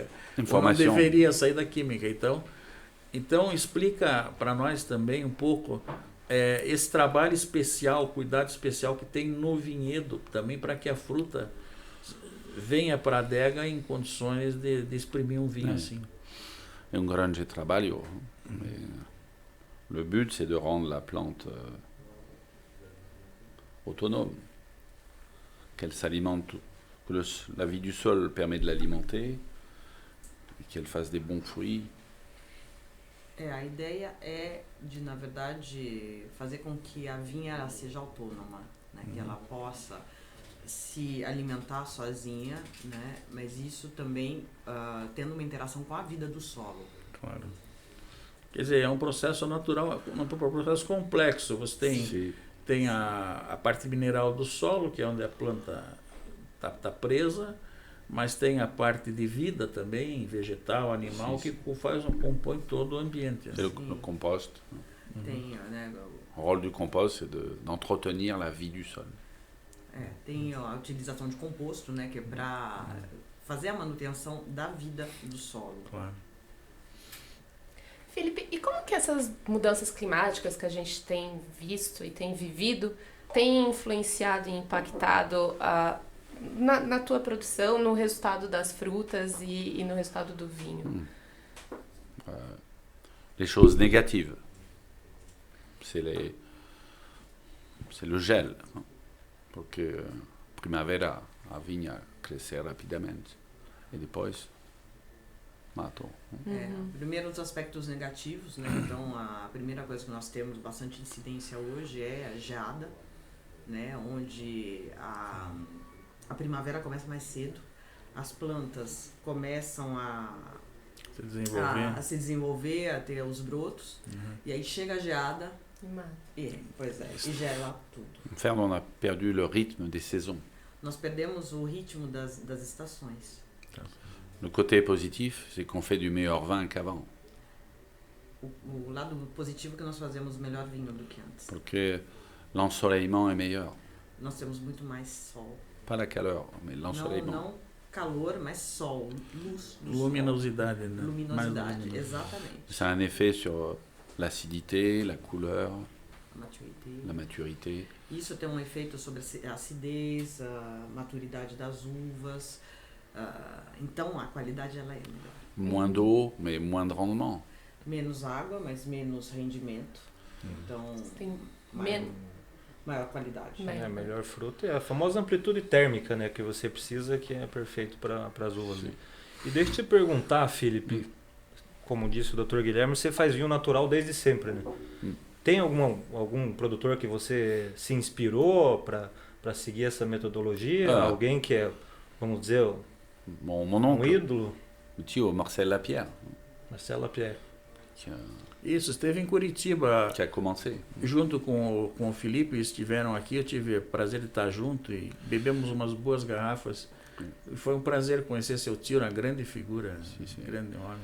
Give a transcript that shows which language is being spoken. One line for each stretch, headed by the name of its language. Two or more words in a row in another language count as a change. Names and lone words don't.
Portuguese: Não deveria sair da química. Então explica para nós também um pouco esse trabalho especial, cuidado especial que tem no vinhedo, também para que a fruta venha para a adega em condições de exprimir um vinho assim. É um grande trabalho.
French: Le but, c'est de rendre la plante autonome, qu'elle s'alimente, que la vie du sol permet de l'alimenter, et qu'elle fasse des bons fruits.
Portuguese: A ideia é de, na verdade, fazer com que a vinha ela seja autônoma, né? Que ela possa se alimentar sozinha, né? Mas isso também tendo uma interação com a vida do solo. Claro. Quer dizer, é um processo natural, um processo complexo. Você tem a parte mineral do solo, que é onde a planta está presa, mas tem a parte de vida também, vegetal, animal, que compõe todo o ambiente. Assim.
French: Le compost.
Portuguese: Tem, né,
French: o rôle du compost, c'est d'entretenir la vie du sol.
Portuguese: Tem a utilização de composto, né, que é para fazer a manutenção da vida do solo. Claro. Felipe, e como que essas mudanças climáticas que a gente tem visto e tem vivido têm influenciado e impactado na tua produção, no resultado das frutas e no resultado do vinho?
French: Les choses négatives, c'est le gel,
Portuguese: porque primavera a vinha crescer rapidamente e depois matou. Primeiro os aspectos negativos, né? Então a primeira coisa que nós temos bastante incidência hoje é a geada, né? Onde a primavera começa mais cedo, as plantas começam a se desenvolver, a ter os brotos, e aí chega a geada e gela tudo.
French: Enfin, on a perdu le rythme des saisons.
Portuguese: Nós perdemos o ritmo das estações.
French: Le côté positif, c'est qu'on fait du meilleur vin qu'avant.
Portuguese: O lado positivo é que nós fazemos melhor vinho do que antes.
French: Porque l'ensoleillement est meilleur.
Portuguese: Nós temos muito mais sol.
French: Pas la chaleur, mais l'ensoleillement.
Portuguese: Não calor, mas sol, luz do luminosidade, sol. Né? Luminosidade, exatamente.
French: Ça a un effet sur l'acidité, la couleur, la maturité.
Portuguese: Isso tem um efeito sobre a acidez, a maturidade das uvas. Então a qualidade ela é melhor.
French: Moins d'eau, mais moins de rendement.
Portuguese: Menos água, mas menos rendimento. Então tem maior qualidade. Melhor fruta é a famosa amplitude térmica, né, que você precisa, que é perfeito para as uvas. Né? E deixa eu te perguntar, Felipe, como disse o Dr. Guilherme, você faz vinho natural desde sempre, né? Tem algum produtor que você se inspirou para seguir essa metodologia? Alguém que é, vamos dizer,
French: mon oncle,
Portuguese: ídolo? O tio Marcel Lapierre. Marcel Lapierre. Isso, esteve em Curitiba.
French: Que a commencé.
Portuguese: Junto com o Felipe, estiveram aqui, eu tive o prazer de estar junto e bebemos umas boas garrafas. E foi um prazer conhecer seu tio, uma grande figura, grande homem.